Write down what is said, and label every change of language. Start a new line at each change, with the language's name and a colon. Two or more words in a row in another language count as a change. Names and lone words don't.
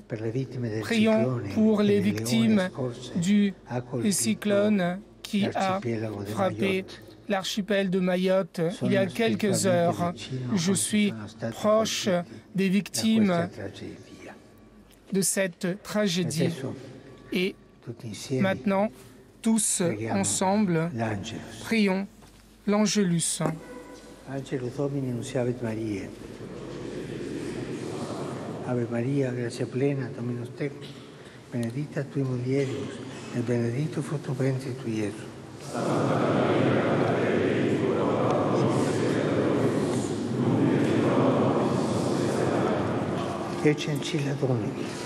French: Prions pour les victimes du cyclone qui a frappé l'archipel de Mayotte il y a quelques heures. Je suis proche des victimes de cette tragédie. Et maintenant, tous ensemble, prions l'Angelus.
Latin: Angelus Domini nunciavit Mariae. Ave Maria, gratia plena, Dominus tecum, benedicta tui mulieribus, et benedictus fructus ventris tui, Iesus. Ecce ancilla Domini.